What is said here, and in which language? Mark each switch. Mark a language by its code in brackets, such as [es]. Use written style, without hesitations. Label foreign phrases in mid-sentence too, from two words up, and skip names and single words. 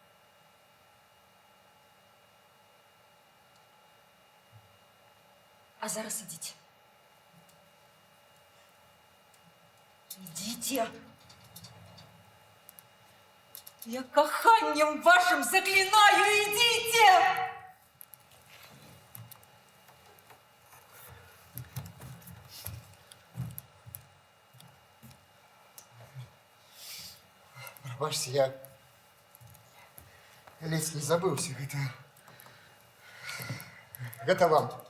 [be] А зараз ідзіце. Ідзіце. [ru] Я каханнем вашим заклинаю, идите! [be] Прабачце, я ледзь не забыўся. Гэта вам.